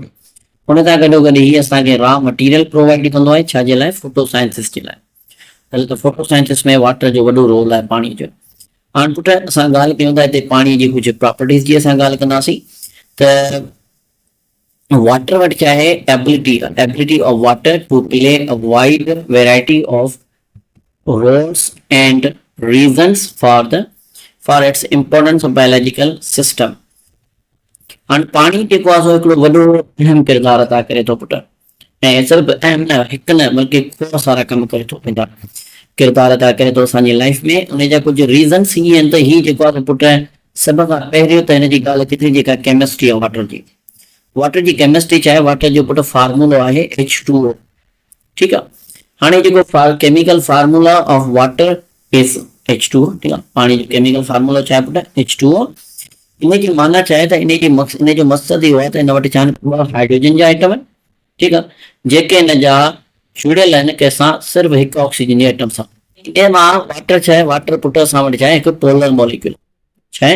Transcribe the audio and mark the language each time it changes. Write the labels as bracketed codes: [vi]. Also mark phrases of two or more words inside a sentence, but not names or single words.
[sd] उन सां गॾोगॾु हीअ असांखे [en] raw material provide [sd] कंदो आहे, छाजे लाइ? फोटोसाइंसिस जे लाइ। हल त फोटोसाइंसिस में वाटर जो वॾो रोल आहे पाणी जो। हाणे पुट असां ॻाल्हि कयूं था हिते पाणी जी कुझु प्रॉपर्टीज़ जी असां ॻाल्हि कंदासीं त वाटर वटि छा आहे? [en] ability of water to play a wide variety of roles and reasons for its importance of biological system। [sd] हाणे पाणी जेको आहे सो हिकिड़ो वॾो अहम किरदारु अदा करे थो पुट, ऐं सिर्फ़ु अहम न, हिकु न बल्कि खोड़ सारा कम करे थो, पंहिंजा किरदारु अदा करे थो असांजी लाइफ में। उन जा कुझु रीज़न्स हीअं आहिनि त हीअ जेको आहे पुट सभ खां पहिरियों त हिन जी ॻाल्हि अचे थी जेका केमिस्ट्री आहे वाटर जी। वाटर जी केमिस्ट्री छा आहे? वाटर जो पुट फार्मूलो आहे H2O, ठीकु आहे। हाणे जेको [en] chemical formula of water is H2O, [sd] ठीकु आहे। पाणी जो [en] chemical formula [sd] छा आहे पुट? H2O। इन जी माना छा आहे त इन जो मक़सदु इहो आहे त हिन वटि छा आहिनि? हाइड्रोजन जा आइटम आहिनि, ठीकु आहे, जेके हिन जा जुड़ियल आहिनि कंहिंसां, सिर्फ़ु हिकु ऑक्सीजन जे आइटम सां। इन मां वाटर छा आहे? वाटर पुट असां वटि छा आहे? हिकु [en] polar molecule. [sd] छा आहे?